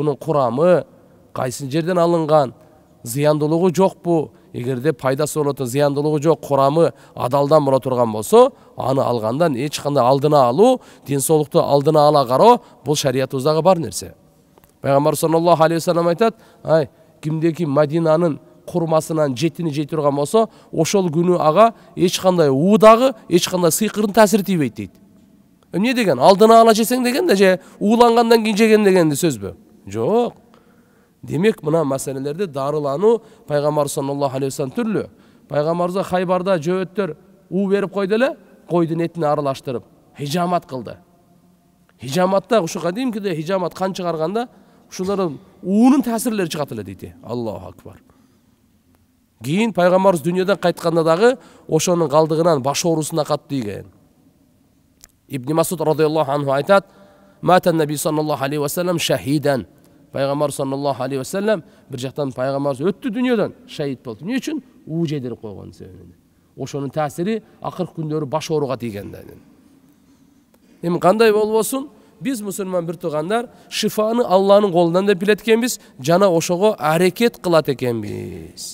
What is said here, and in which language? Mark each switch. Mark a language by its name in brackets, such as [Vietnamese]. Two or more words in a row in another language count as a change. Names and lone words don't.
[Kyrgyz] Албетте, бунун курамы, кайсы жерден алынган, зыяндуулугу жокпу? Эгерде пайдасы болот, зыяндуулугу жок, курамы адалдан боло турган болсо, аны алгандан эч кандай алдына алуу, ден соолукту алдына ала кароо, бул шариятыбыздагы бар нерсе. Пайгамбар [Arabic] صلى الله عليه وسلم [Kyrgyz] айтат, кимдеки Мадинанын курмасынан жетини жей турган болсо, ошол күнү ага эч кандай уудагы, эч кандай сыйкырдын таасири тийбейт дейт. Эмне деген? Алдына ала жесең деген да, же уулангандан кийин жеген дегенди сөзбү? Жок. Демек, мына маселелерди дарылануу Пайгамбар [Arabic] صلى الله عليه وسلم [Kyrgyz] түрлү. Пайгамбарыбызга Хайбарда жөөттөр уу берип койду эле, койдун этин аралаштырып, хижамат кылды. Хижаматта ушу кадимкиде хижамат кан чыгарганда, ушулардын уунун таасирлери чыгат эле дейт. [Arabic] الله أكبر. [Kyrgyz] Кийин Пайгамбарыбыз дүйнөдөн кайтканда дагы ошонун калдыгынан баш оорусуна катты деген. [Arabic] Ибн Масуд رضي الله عنه айтат, "مات النبي صلى الله عليه وسلم شهيدا." [Kyrgyz] Пайгамбар [Arabic] صلى الله عليه وسلم [Kyrgyz] бир жактан пайгамбарыбыз өттү дүйнөдөн, шахид болду. Эмне үчүн? Уу жедирип койгон себебинен. Ошонун таасири акыркы күндөрү баш ооруга тийгенден. Эми кандай болбосун? Биз мусулман бир туугандар шифаны Алланын колунан деп билет экенбиз, жана ошого аракет кылат экенбиз.